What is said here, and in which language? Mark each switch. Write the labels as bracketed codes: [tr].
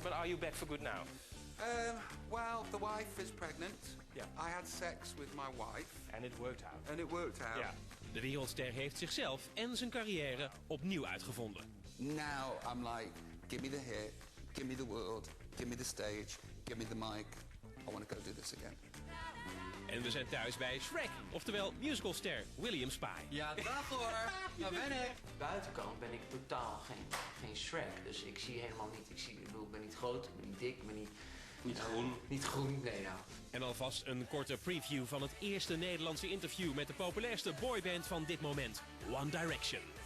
[en] But are you back for good now? Well, the wife is pregnant. Yeah. I had sex with my wife. And it worked out. And it worked out. Yeah. [nl] De wereldster heeft zichzelf en zijn carrière opnieuw uitgevonden. [en] Now I'm like, give me the hit, give me the world, give me the stage, give me the mic. I want to go do this again. [nl] En we zijn thuis bij Shrek, oftewel musicalster William Spy. Ja, dag hoor. Daar ben ik. Buitenkant ben ik totaal geen Shrek. Dus ik zie helemaal niet. Ik ben niet groot, ik ben niet dik, ik ben niet... Niet groen. Niet groen, nee ja. En alvast een korte preview van het eerste Nederlandse interview met de populairste boyband van dit moment, One Direction.